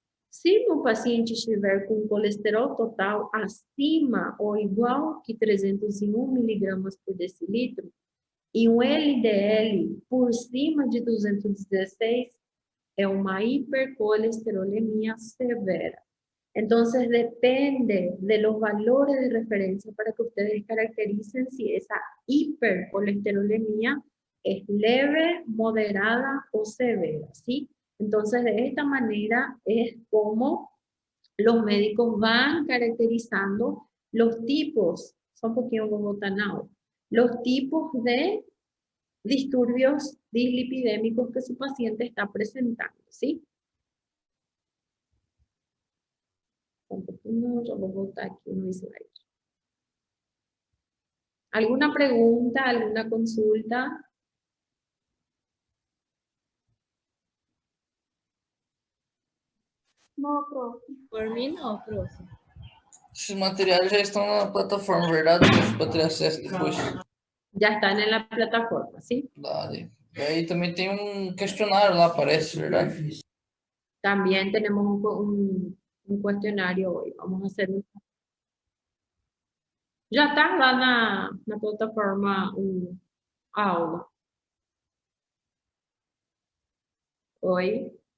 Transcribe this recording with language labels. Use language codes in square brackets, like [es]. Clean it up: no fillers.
[pt] Se o paciente estiver com colesterol total acima ou igual que 301 miligramas por decilitro e um LDL por cima de 216, é uma hipercolesterolemia severa. [es] Entonces, depende de los valores de referencia para que ustedes caractericen si esa hipercolesterolemia es leve, moderada o severa, ¿sí? Entonces, de esta manera es como los médicos van caracterizando los tipos, son poquito bogotanados, los tipos de disturbios dislipidémicos que su paciente está presentando, ¿sí? Yo voy a botar aquí un slide. ¿Alguna pregunta, alguna consulta? No, profe. [pt] Por mim, não, prof. Esses materiais já estão na plataforma, verdade? Para ter acesso depois. [es] Ya están en la plataforma, ¿sí? [pt] Verdade. E aí também tem um questionário lá, parece, verdade? [es] También tenemos un cuestionario hoy. Vamos a hacer ya está [pt] lá na plataforma a aula. Oi.